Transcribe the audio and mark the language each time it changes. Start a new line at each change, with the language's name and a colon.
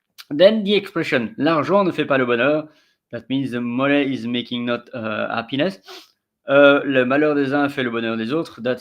English: Then the expression,
French: l'argent ne fait pas le bonheur.
English: That means the money is making not happiness.
French: Le malheur des uns fait le bonheur des autres.